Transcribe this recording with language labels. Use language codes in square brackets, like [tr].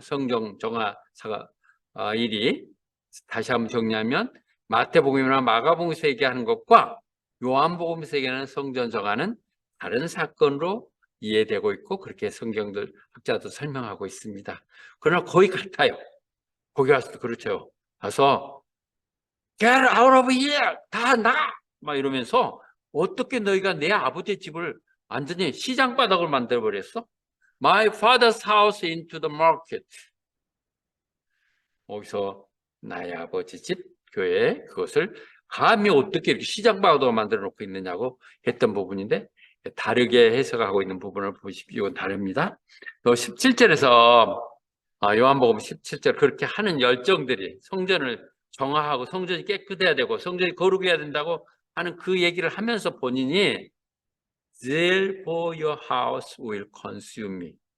[ko] 성경 정화사가 일이. 다시 한번 정리하면 마태복음이나 마가복음에서 얘기하는 것과 요한복음에서 얘기하는 성전 정화는 다른 사건으로 이해되고 있고 그렇게 성경들 학자도 설명하고 있습니다. 그러나 거의 같아요. 거기 가서도 그렇죠. 가서 [en] Get out of here! [ko] 다 나가! 막 이러면서 어떻게 너희가 내 아버지의 집을 완전히 시장 바닥을 만들어버렸어? [en] My father's house into the market. [ko] 거기서 나의 아버지 집, 교회, 그것을 감히 어떻게 이렇게 시장 바닥을 만들어 놓고 있느냐고 했던 부분인데, 다르게 해석하고 있는 부분을 보십시오. 이건 다릅니다. 또 17절에서 요한복음 17절 그렇게 하는 열정들이 성전을 정화하고 성전이 깨끗해야 되고 성전이 거룩해야 된다고 하는 그 얘기를 하면서 본인이 [en] Zeal for your house will consume me.